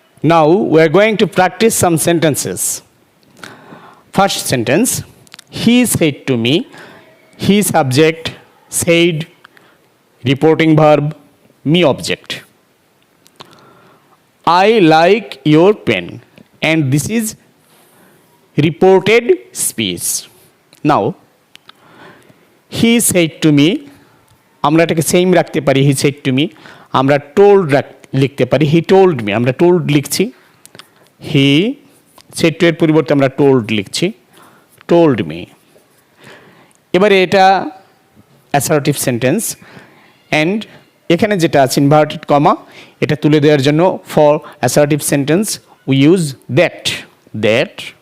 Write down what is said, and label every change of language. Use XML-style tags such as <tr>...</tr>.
<en>Now we are going to practice some sentences. First sentence, he said to me, he subject, said reporting verb, me object. I like your pen, and this is reported speech. Now he said to me,</en> <bn>আমরা এটাকে same রাখতে পারি,</bn> <en>He said to me.</en> <bn>আমরা told লিখতে পারি,</bn> <en>he told me,</en> <bn>আমরা told লিখছি।</bn> <en>he said to</en> <bn>এর পরিবর্তে আমরা</bn> <en>Told লিখছি, told me.</en> <bn>এবারে এটা</bn> <en>Assertive sentence. And</en> <bn>এখানে যেটা আছে</bn> <en>inverted comma,</en> <bn>এটা তুলে দেওয়ার জন্য</bn> <en>For assertive sentence we use that, that.</en>